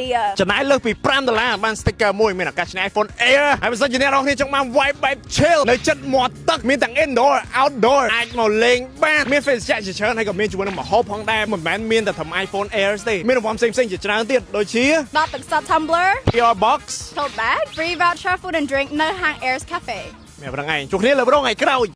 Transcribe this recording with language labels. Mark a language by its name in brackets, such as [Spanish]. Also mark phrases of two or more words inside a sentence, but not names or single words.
[Khmer] ចំណាយលើសពី$5បាន sticker មួយមានឱកាសឈ្នះ iPhone Air ហើយបើសិនជាអ្នកនរគ្នាចង់បាន vibe បែប chill នៅចិត្តមាត់ទឹកមានទាំង [English] indoor outdoor [Khmer] អាចមកលេងបានមាន [English] face chat [Khmer] ជាច្រើនហើយក៏មានជាមួយនឹងម្ហូបផងដែរមិនមែនមានតែត្រឹម iPhone Air ទេមានរង្វាន់ផ្សេងៗជាច្រើនទៀតដូចជា ដបទឹកសុទ្ធ Tumbler Your Box [English] tote bag free voucher food and drink [Khmer] នៅហាង [English] Airs Cafe [Khmer] មានប៉ុណ្្នឹងឯងជួបគ្នាលើប្រងថ្ងៃក្រោយ